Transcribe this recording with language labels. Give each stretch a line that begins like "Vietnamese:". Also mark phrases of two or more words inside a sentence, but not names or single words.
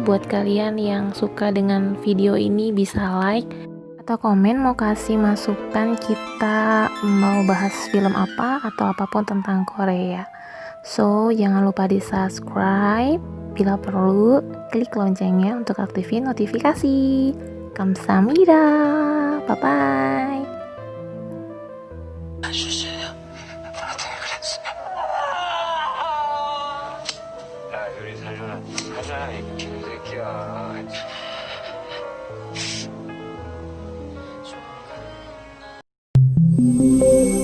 Indonesian: Buat kalian yang suka dengan video ini bisa like atau komen mau kasih masukan kita mau bahas film apa atau apapun tentang Korea. So, jangan lupa di subscribe. Bila perlu, klik loncengnya untuk aktifin notifikasi. Kamsahamnida. Bye-bye.
Korean: 야, 우리 살잖아, 이 개새끼야.